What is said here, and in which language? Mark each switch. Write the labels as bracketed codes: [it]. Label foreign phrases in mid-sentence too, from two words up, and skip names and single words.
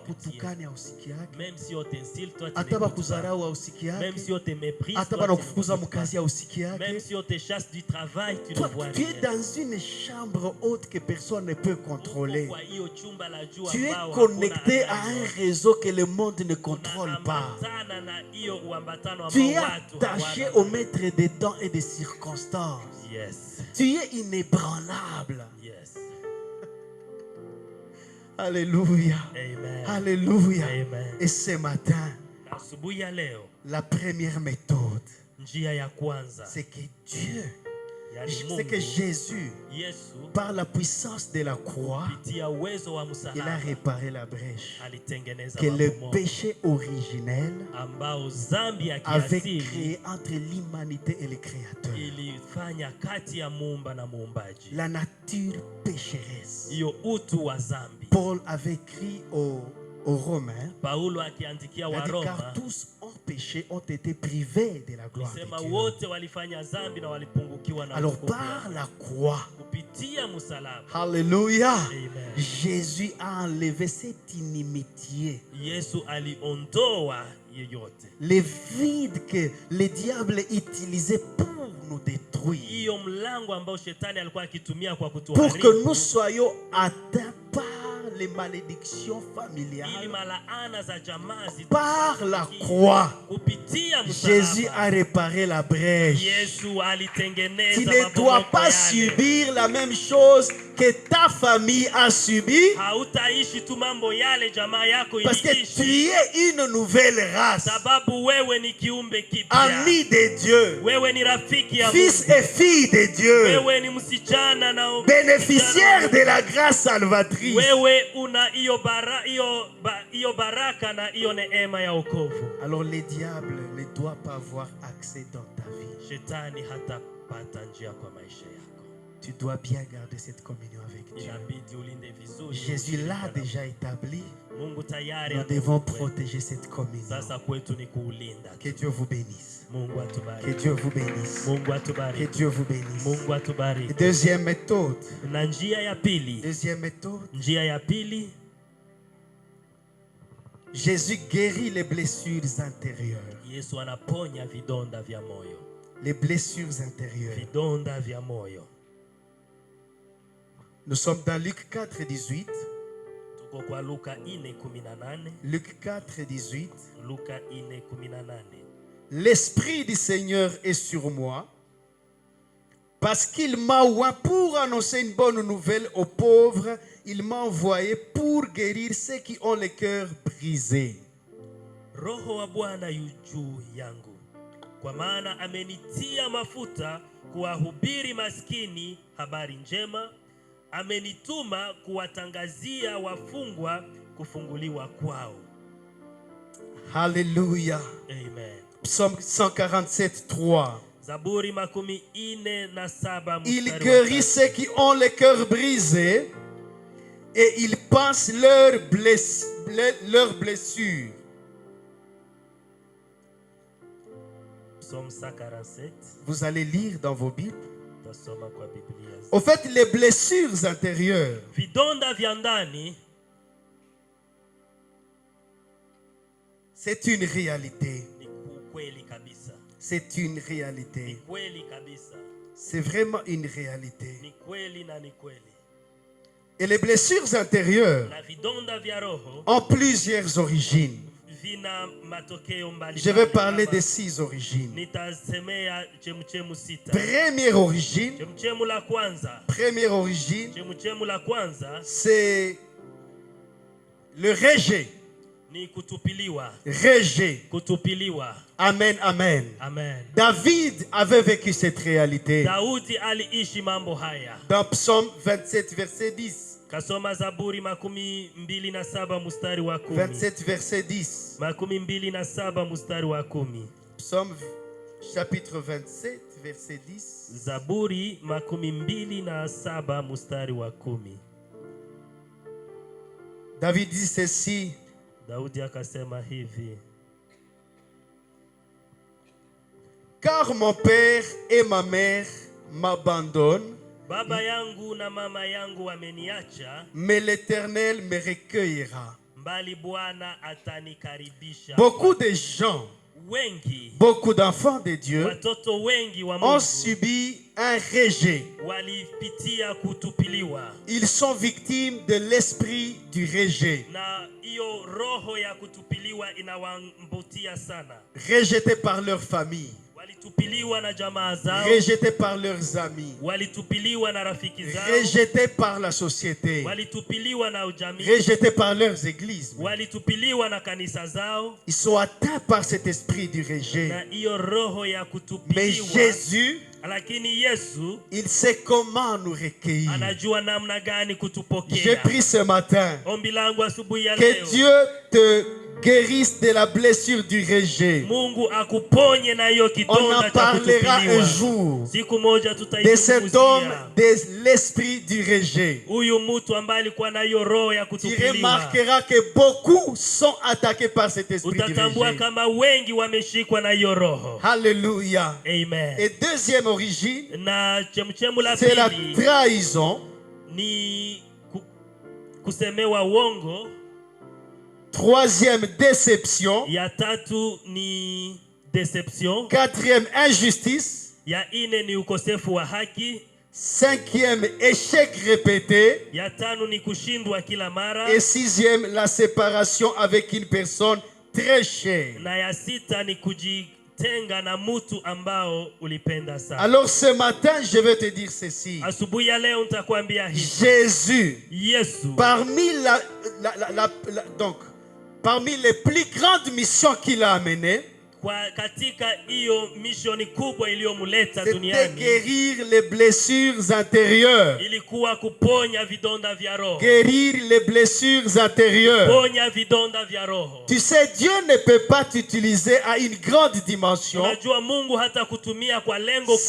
[sw] bakutukane hausikiake, [fr] même si on t'insulte, toi tu [sw] hata [fr] n'écoutes pas. [sw] bakuzarau [fr] Même [sw] hausikiake, [fr] si on te méprise, [sw] hata [fr] toi tu [sw] banakufukuza [fr] n'écoutes pas. [sw] mukazi [fr] Même [sw] hausikiake. [fr] si on te chasse du travail, tu ne Toi, vois tu es rien. dans une chambre haute que personne ne peut contrôler. [sw] Kwa hiyo chumba la juu [fr] Tu es [sw] ambao [fr] connecté [sw] hakuna [fr] à un [sw] anayejua. [fr] réseau que le monde ne contrôle pas. [sw] Unaambatana na hiyo uambatano [fr] Tu [sw] ambao [fr] es [sw] watu [fr] attaché [sw] hawana. [fr] au maître des temps et des circonstances. Yes. Tu es inébranlable. Yes. Alléluia. Amen. Alléluia. Amen. Et ce matin, [sw] Asubuhi ya leo, [fr] la première méthode, [sw] njia ya kwanza, [fr] c'est que Dieu, [sw] yani [fr] c'est que [sw] Mungu, [fr] Jésus, [sw] Yesu [fr] par la puissance de la croix, [sw] kupitia uwezo wa [fr] il a [sw] msalaba [fr] réparé la brèche. [sw] alitengeneza [fr] Que le [sw] mabomoa [fr] péché originel [sw] ambao dhambi ya [fr] avait [sw] kiasili [fr] créé entre l'humanité et le Créateur. [sw] ilifanya kati ya muumba na muumbaji. [fr] La nature pécheresse. [sw] Hiyo utu wa dhambi. [fr] Paul avait écrit aux Romains, [sw] Paulo akiandikia [fr] il a dit, [sw] Waroma [fr] car tous ont péché, ont été privés de la gloire [sw] alisema [fr] de Dieu. [sw] wote walifanya dhambi na walipungukiwa na [fr] Alors [sw] utukufu [fr] par [sw] wake. [fr] la croix, [sw] Kupitia kupitia msalaba. [fr] Alléluia. Amen. Jésus a enlevé cette inimitié. [sw] Yesu aliondoa yoyote. [fr] Les vides que le diable utilisait pour nous détruire. [sw] Hiyo mlango ambao shetani alikuwa akitumia kwa [fr] Pour que [sw] kutuharibu. [fr] nous soyons atteints par les malédictions familiales. [sw] Ili malaana za jamaa [fr] Par la croix, [sw] kupitia [fr] Jésus [sw] msalaba. [fr] a réparé la brèche. [sw] Yesu alitengeneza [fr] Tu ne dois [sw] mabomoko [fr] pas [sw] yale. [fr] subir la même chose que ta famille a subi, [sw] Hautaishi tu mambo yale jamaa yako [fr] parce que tu [sw] iliishi. [fr] es une nouvelle race, [sw] Sababu wewe ni kiumbe kipya. [fr] ami de Dieu, [sw] Wewe ni rafiki ya [fr] fils [sw] Mungu. [fr] et fille de Dieu, [sw] Wewe ni msichana na [fr] bénéficiaire de la grâce salvatrice. [sw] wewe una hiyo baraka na hiyo neema ya wokovu. [fr] Alors le diable ne doit pas avoir accès dans ta vie. [sw] Shetani hatapata njia kwa maisha yako. [fr] Tu dois bien garder cette communion avec Dieu. [sw] Inabidi ulinde vizuri. [fr] Jésus l'a déjà établi. [sw] Mungu tayari [fr] Nous devons [sw] amekuweka. [fr] protéger cette communion. [sw] Sasa kwetu ni kuulinda. [fr] Que Dieu vous bénisse. [sw] Mungu [fr] Que [sw] atubariki. [fr] Dieu vous bénisse. [sw] Mungu [fr] Que [sw] atubariki. [fr] Dieu vous bénisse. [sw] Mungu atubariki. [fr] Deuxième méthode. [sw] Na njia ya pili. [fr] Deuxième méthode. [sw] Njia ya pili, [fr] Jésus guérit les blessures intérieures. [sw] Yesu anaponya vidonda vya moyo. [fr] Les blessures intérieures. [sw] Vidonda vya moyo. [fr] Nous sommes dans Luc 4, 18. [sw] Tuko kwa Luka 4:18. [fr] Luc 4, 18. [sw] Luka 4:18. [fr] L'Esprit du Seigneur est sur moi, parce qu'il m'a oint pour annoncer une bonne nouvelle aux pauvres. Il m'a envoyé pour guérir ceux qui ont le cœur brisé. [sw] Roho wa Bwana yu juu yangu, kwa maana amenitia mafuta kuwahubiri maskini habari njema. Amenituma kuwatangazia wafungwa kufunguliwa kwao. [fr] Alléluia. Amen. Psaume 147, 3. [sw] Zaburi 47 [fr] Il [sw] mstari wa [fr] guérit [sw] 3. [fr] ceux qui ont le cœur brisé et il pense leurs blessures. Psaume 147. Vous allez lire dans vos Bibles. [sw] Tasoma kwa Biblia. [fr] Au fait, les blessures intérieures, [sw] Vidonda vya ndani [fr] c'est une réalité. [sw] ni kweli kabisa. [fr] C'est une [sw] Ni [fr] réalité. [sw] kweli kabisa. [fr] C'est vraiment une réalité. [sw] Ni kweli na ni kweli. [fr] Et les blessures intérieures [sw] Na vidonda vya roho [fr] ont plusieurs origines. [sw] vina matokeo mbalimbali. [fr] Je vais parler de 6 origines. [sw] Nitasemea chemuchemu sita. [fr] Première origine, [sw] Chemuchemu la kwanza. [fr] première origine, [sw] Chemuchemu la kwanza [fr] c'est le rejet. [sw] ni kutupiliwa. [fr] Rejet. [sw] Kutupiliwa. Amen, amen. Amen. [fr] David avait vécu cette réalité. [sw] Daudi aliishi mambo haya. [fr] Dans Psaume 27, verset 10. [sw] Kasoma Zaburi 27 mstari wa 10. [fr] 27, verset 10. [sw] 27 mstari wa 10. [fr] Psaume chapitre 27, verset 10. [sw] Zaburi 27 mstari wa 10. [fr] David dit ceci: [sw] Daudi akasema hivi: [fr] car mon père et ma mère m'abandonnent, [sw] baba yangu na mama yangu wameniacha, [fr] mais l'Éternel me recueillera. [sw] mbali Bwana atanikaribisha. [fr] Beaucoup de gens, [sw] Wengi, [fr] beaucoup d'enfants de Dieu [sw] watoto wengi wa [fr] ont [sw] Mungu [fr] subi un rejet. [sw] walipitia kutupiliwa, [fr] Ils sont victimes de l'esprit du rejet. [sw] na hiyo roho ya kutupiliwa inawambutia sana. [fr] Rejetés par leur famille, [sw] Walitupiliwa na jamaa zao, [fr] rejetés par leurs amis, [sw] walitupiliwa na rafiki zao, [fr] rejetés par la société, [sw] walitupiliwa na ujamii, [fr] rejetés par leurs églises. [sw] walitupiliwa na kanisa zao, [fr] Ils sont atteints par cet esprit du [sw] na [fr] rejet. [sw] hiyo roho ya [fr] Mais [sw] kutupiliwa. [fr] Jésus, [sw] Lakini Yesu [fr] il sait comment nous recueillir. [sw] anajua namna gani [fr] J'ai [sw] kutupokea. [fr] pris ce matin [sw] Ombi langu asubuhi ya [fr] que [sw] leo, [fr] Dieu te guérisse de la blessure du rejet. [sw] Mungu akuponye na hiyo [fr] On [sw] kidonda [fr] en [sw] cha [fr] parlera un [sw] kutupiliwa. [fr] jour [sw] Siku moja [fr] de cet homme [sw] tutaizungumzia [fr] de l'esprit du rejet. [sw] huyu mtu ambaye alikuwa na hiyo roho ya [fr] Tu [sw] kutupiliwa. [fr] remarqueras que beaucoup sont attaqués par cet esprit du [sw] Utatambua [fr] rejet. [sw] kama wengi wameshikwa na hiyo roho. [fr] Alléluia. Amen. Et deuxième origine, [sw] Na chemchemu la [fr] c'est la [sw] pili [fr] trahison. [sw] ni kusemewa uongo. [fr] Troisième, déception. [sw] Ya tatu ni deception. [fr] Quatrième, injustice. [sw] Ya ine ni ukosefu wa haki. [fr] Cinquième, échec répété. [sw] Ya tano ni kushindwa kila mara. [fr] Et sixième, la séparation avec une personne très chère. [sw] Na ya sita ni kujitenga na mtu ambao ulipenda sana. [fr] Alors ce matin, je vais te dire ceci. [sw] Asubuhi ya leo nitakwambia hivi. [fr] Jésus, [sw] Yesu, [fr] parmi les plus grandes missions qu'il a amenées, [sw] katika hiyo mishoni kubwa iliyomuleta [fr] c'était [sw] duniani [fr] guérir les blessures intérieures. [sw] ilikuwa kuponya vidonda vya roho. [fr] Guérir les blessures intérieures. [sw] Ponya vidonda vya roho. [fr] Tu sais, Dieu ne peut pas t'utiliser à une grande dimension [sw] Unajua Mungu hata kutumia kwa lengo kuu